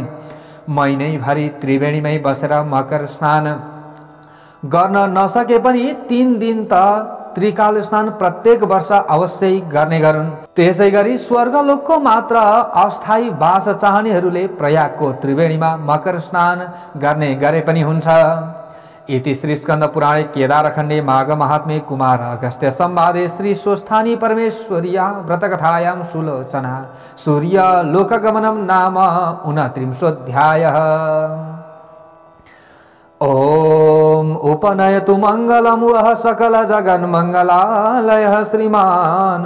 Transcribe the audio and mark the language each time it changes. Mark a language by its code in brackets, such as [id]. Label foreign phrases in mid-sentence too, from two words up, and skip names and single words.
[ne] महिनैभरि त्रिवेणीमै बसेर मकर स्नान गर्न नसके पनि 3 दिन त त्रिकाल स्नान प्रत्येक वर्ष अवश्य गर्ने गरून्। त्यसै गरी स्वर्गलोकको मात्र अस्थायी वास चाहनेहरूले प्रयागको त्रिवेणीमा मकर स्नान गर्ने गरे पनि हुन्छ। [sa] इति श्री स्कंद पुराणे केदारखण्डे माघ महात्म्ये कुमार अगस्त्य संवादे श्री स्वस्थानी परमेश्वर्या व्रतकथायां सुलोचना सूर्य लोकगमनम नाम 29 ओम उपनयतु मंगलम वह सकल जगन मंगलालय श्रीमान